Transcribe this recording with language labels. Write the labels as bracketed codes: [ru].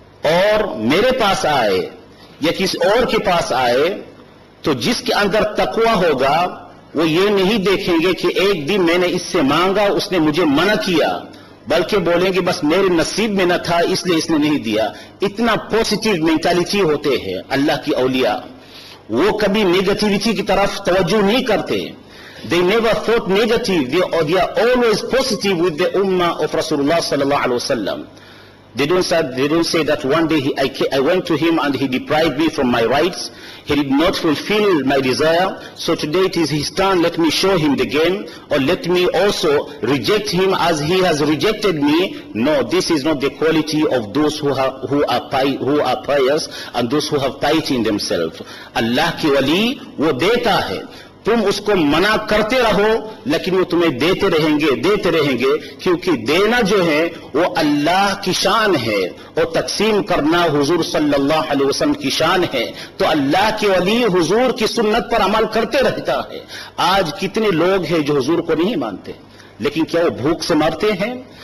[ur] اور میرے پاس آئے یا کسی اور کے پاس آئے تو جس کے اندر تقوی ہوگا وہ یہ نہیں دیکھیں گے کہ ایک دن میں نے اس سے مانگا اس نے مجھے منع کیا، بلکہ بولیں گے بس میرے نصیب میں نہ تھا اس لیے اس نے نہیں دیا۔ اتنا پوزیٹیو مینٹالٹی ہوتے ہیں اللہ کی اولیاء، وہ کبھی نیگیٹیوٹی کی طرف توجہ نہیں کرتے۔ [en] They never thought negative. They are always positive with the ummah of Rasulullah sallallahu alaihi wasallam. They don't say that one day I went to him and he deprived me from my rights. He did not fulfill my desire. So today it is his turn. Let me show him the game, or let me also reject him as he has rejected me. No, this is not the quality of those who are pious and those who have piety in themselves. [ur] Allah ki wali wo deta hai. تم اس کو منع کرتے رہو لیکن وہ تمہیں دیتے رہیں گے کیونکہ دینا جو ہے وہ اللہ کی شان ہے اور تقسیم کرنا حضور صلی اللہ علیہ وسلم کی شان ہے۔ تو اللہ کے ولی حضور کی سنت پر عمل کرتے رہتا ہے۔ آج کتنے لوگ ہیں جو حضور کو نہیں مانتے، لیکن کیا وہ بھوک سے مرتے ہیں؟